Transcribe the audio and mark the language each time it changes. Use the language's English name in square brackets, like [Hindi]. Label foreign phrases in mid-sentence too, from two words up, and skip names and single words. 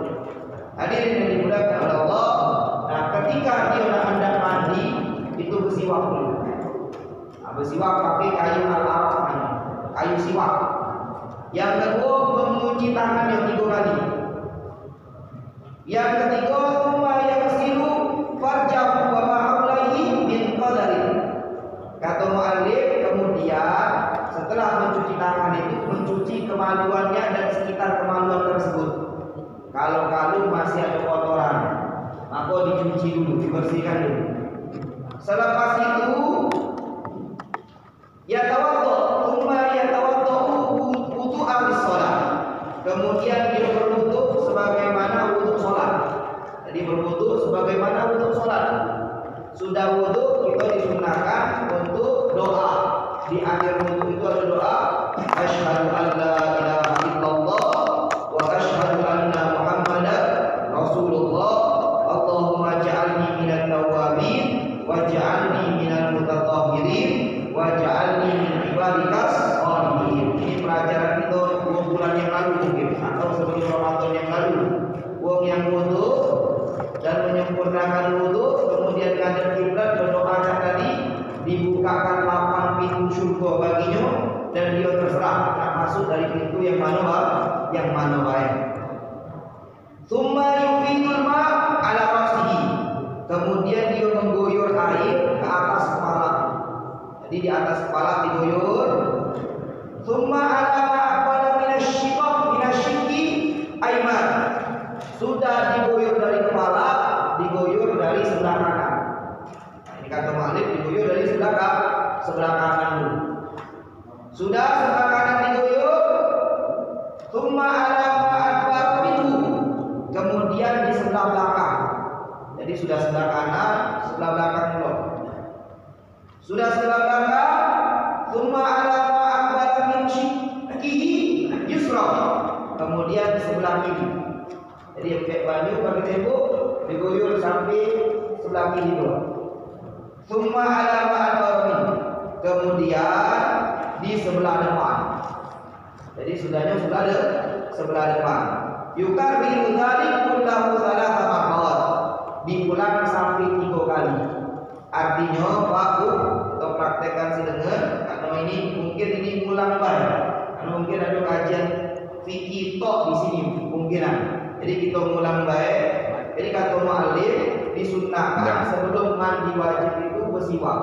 [Indonesian] Hadirin yang dimuliakan oleh Allah, nah ketika dia nak hendak mandi itu bersiwak dulu. Nah, bersiwak pakai kayu al-araq, kayu siwak. Yang kedua mencuci tangan yang 3 kali. Yang ketiga semua yang [Arabic] يغسل فرجه وما يليه من قذر. [Indonesian] Kata mu'allif, kemudian setelah mencuci tangan itu mencuci kemaluannya dan sekitar kemaluan tersebut. Kalau masih ada kotoran, maka dicuci dulu, dibersihkan dulu. Selepas itu wudu abis sholat. Kemudian dia berwudu sebagaimana wudu sholat. Jadi berwudu sebagaimana wudu sholat. Sudah wudu kita disunahkan untuk doa. Di akhir wudu itu ada doa, [Arabic] أشهد أن لا إله إلا الله وأشهد أن محمدا رسول الله. اللهم اجعلني من التوابين واجعلني من المتطهرين واجعلني من عبادك الصالحين. [Indonesian] Ini pelajaran kita 2 bulan yang lalu mungkin, atau sebelum Ramadan yang lalu. Wong yang wudu dan menyempurnakan wudu, kemudian ngadep kiblat berdoakan tadi, dibukakan 8 pintu surga baginya dan dia terserah nak masuk dari pintu yang mana baik. [Arabic] ثم يفيض الماء على رأسه. [Indonesian] Kemudian dia mengguyur air ke atas kepala. Jadi di atas kepala diguyur. [Arabic] ثم على ما أقبل من الشق الأيمن. [Indonesian] Sudah diguyur dari kepala, diguyur dari sebelah kanan. Nah, ini kata mu'allif, diguyur dari sebelah kanan dulu. Sudah sebelah kanan diguyur, [Arabic] ثم على ما أقبل منه. [Indonesian] Kemudian di sebelah belakang. Jadi sudah sebelah kanan, sebelah belakang dulu. Sudah sebelah belakang, [Arabic] ثم على ما أقبل من شقه اليسرى. [Indonesian] Kemudian di sebelah kiri. Jadi pakai baju, pakai tembok, diguyur sampai sebelah kiri dulu. [Arabic] ثم على ما أقبل من. [Indonesian] Kemudian di sebelah depan. Jadi sudahnya sebelah depan. [Arabic] يكرر ذلك كله ثلاث مرات. [Indonesian] Diulang sampai 3 kali. Artinya waktu atau praktekkan sidengar, karena ini mungkin ini ulang baik. Karena mungkin ada kajian fikih tok di sini kemungkinan. Jadi kita ulang baik. Jadi kata mu'allif disunnahkan sebelum mandi wajib itu bersiwak.